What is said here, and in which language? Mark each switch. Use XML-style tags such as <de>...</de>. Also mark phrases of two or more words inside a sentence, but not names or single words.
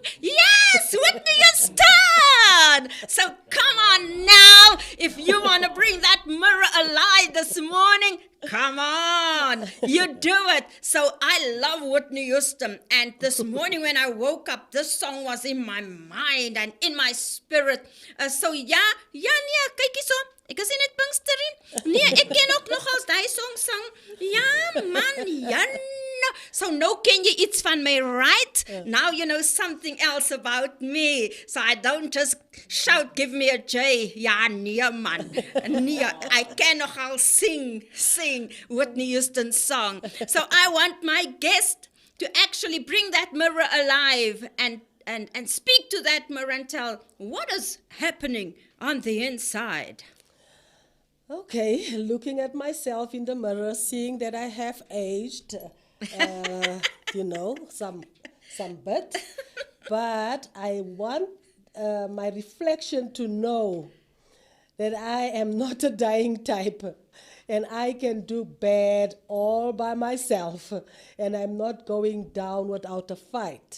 <en>Yes, Whitney Houston. So come on now. If you want to bring that mirror alive this morning, come on. You do it. So I love Whitney Houston. And this morning when I woke up, this song was in my mind and in my spirit. So yeah,</en> <af>kyk hierso. Ek is nie net Pinksterie. Nee, ek ken ook nogals daai song sang. Ja man, ja.</af> <en>So now</en> <af>ken jy iets van my,</af> <en>right? Now you know something else about me. So I don't just shout, give me a J.</en> <af>Ja, nee man. Nee,</af> <en>I can nogal sing Whitney Houston's song. So I want my guest to actually bring that mirror alive and speak to that mirror and tell what is happening on the inside. Okay, looking at myself in the mirror, seeing that I have aged, some bit, but I want my reflection to know that I am not a dying type and I can do bad all by myself and I'm not going down without a fight.</en>